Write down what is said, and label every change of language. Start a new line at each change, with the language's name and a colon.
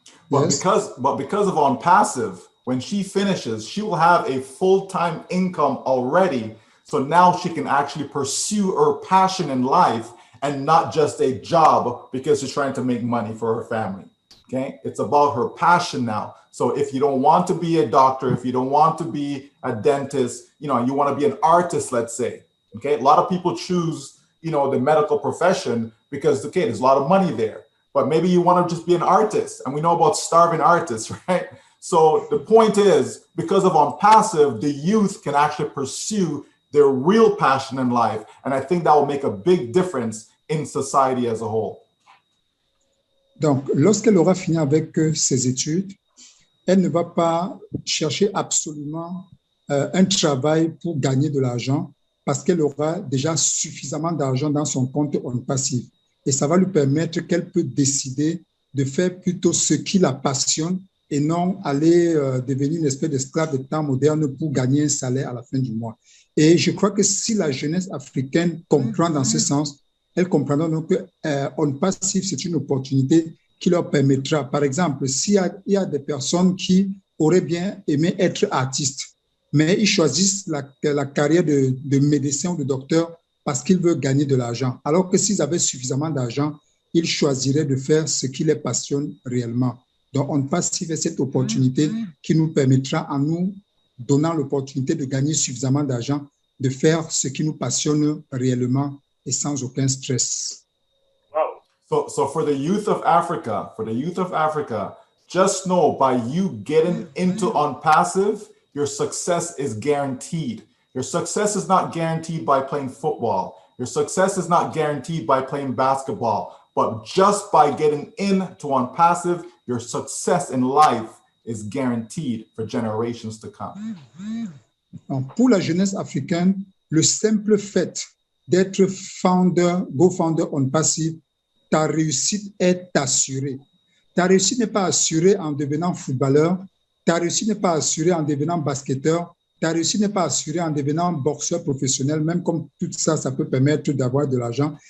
English: But because of On Passive, when she finishes, she will have a full-time income already. So now she can actually pursue her passion in life and not just a job because she's trying to make money for her family. Okay, it's about her passion now. So if you don't want to be a doctor, if you don't want to be a dentist, you want to be an artist, let's say. Okay, a lot of people choose, the medical profession because, okay, there's a lot of money there. but maybe you want to just be an artist, and we know about starving artists, right? So the point is, because of OnPassive, the youth can actually pursue their real passion in life. And I think that will make a big difference in society as a whole.
French: Donc, lorsqu'elle aura fini avec ses études, elle ne va pas chercher absolument un travail pour gagner de l'argent parce qu'elle aura déjà suffisamment d'argent dans son compte OnPassive. Et ça va lui permettre qu'elle peut décider de faire plutôt ce qui la passionne et non aller devenir une espèce d'esclave de temps moderne pour gagner un salaire à la fin du mois. Et je crois que si la jeunesse africaine comprend dans ce sens, elle comprendra donc que OnPassive, c'est une opportunité qui leur permettra, par exemple, s'il y a des personnes qui auraient bien aimé être artistes, mais ils choisissent la carrière de médecin ou de docteur parce qu'ils veulent gagner de l'argent, alors que s'ils avaient suffisamment d'argent, ils choisiraient de faire ce qui les passionne réellement. Donc, OnPassive est cette opportunité qui nous permettra, en nous donnant l'opportunité de gagner suffisamment d'argent, de faire ce qui nous passionne réellement et sans aucun stress.
English: Wow. So for the youth of Africa, just know by you getting into OnPassive, your success is guaranteed. Your success is not guaranteed by playing football. Your success is not guaranteed by playing basketball. But just by getting into OnPassive, your success in life is guaranteed for generations to come.
French: Donc, pour la jeunesse africaine, le simple fait d'être go-founder OnPassive, ta réussite est assurée. Ta réussite n'est pas assurée en devenant footballeur, ta réussite n'est pas assurée en devenant basketteur, ta réussite n'est pas assurée en devenant boxeur professionnel, même comme tout ça, ça peut permettre d'avoir de l'argent.